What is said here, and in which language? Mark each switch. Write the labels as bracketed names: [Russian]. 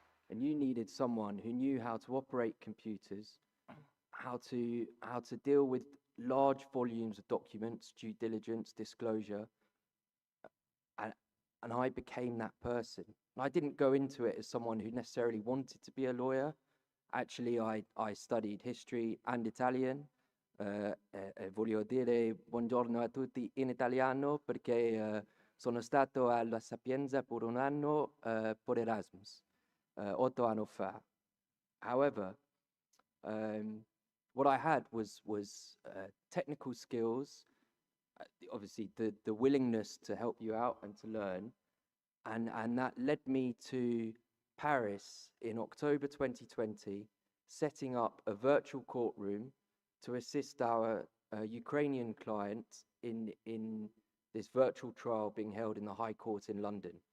[English] And you needed someone who knew how to operate computers, how to deal with large volumes of documents, due diligence, disclosure, and I became that person. And I didn't go into it as someone who necessarily wanted to be a lawyer. Actually, I studied history and Italian. [Italian] Voglio dire buongiorno a tutti in italiano perché sono stato alla Sapienza per 1 anno per Erasmus, 8 anni fa. [English] However, what I had was technical skills, obviously the willingness to help you out and to learn, and that led me to Paris in October 2020, setting up a virtual courtroom to assist our Ukrainian client in this virtual trial being held in the High Court in London.